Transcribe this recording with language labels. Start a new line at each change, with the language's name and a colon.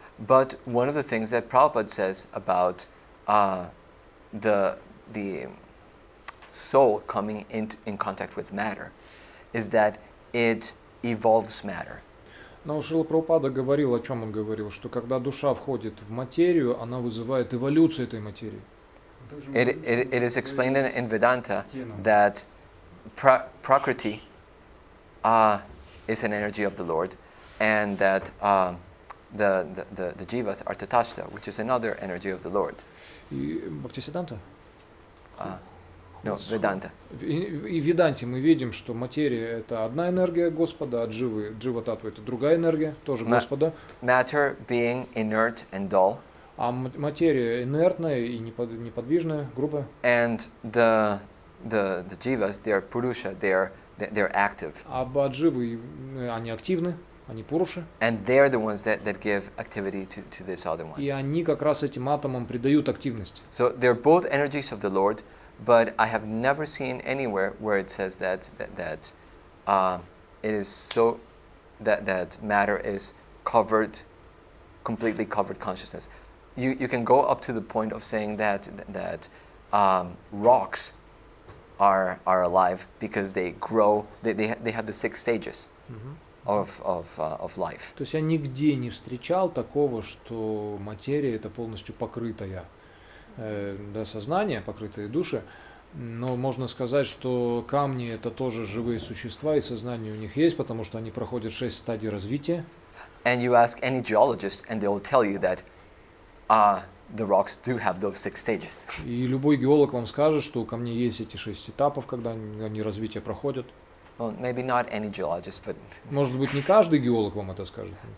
English: But one of the things that Prabhupada says about the soul coming in contact with matter is that it evolves matter.
Russian: Но Шрила Прабхупада говорил, о чем он говорил, что когда душа входит в материю, она вызывает эволюцию этой материи.
English: It is explained in Vedanta that Prakriti is an energy of the Lord, and that the jivas are tatashta, which is another energy of the Lord.
Russian: И Бхактисиданта?
English: No, Vedanta.
Russian: И в Веданте мы видим, что материя это одна энергия Господа, а джива-татва это другая энергия, тоже Господа.
English: Matter being inert and dull.
Russian: А материя инертная и неподвижная, грубая.
English: And the jivas, they are purusha, they're active.
Russian: А дживы, они активны, они пуруши.
English: And they're the ones that give activity to this other one.
Russian: И они как раз этим атомам придают активность.
English: So they're both energies of the Lord, but I have never seen anywhere where it says that it is so that matter is completely covered consciousness. You can go up to the point of saying that rocks are alive because they grow. They have the 6 stages of life.
Russian: То есть я нигде не встречал такого, что материя это полностью покрытая, сознание, покрытые души. Но можно сказать, что камни это тоже живые существа, и сознание у них есть, потому что они проходят 6 стадий развития.
English: And you ask any geologist, and they will tell you that the rocks do have those 6 stages.
Russian: И любой геолог вам скажет, что у камней есть эти 6 этапов, когда они развитие проходят.
English: Well, maybe not any geologist, but
Russian: может быть, не каждый геолог вам это скажет.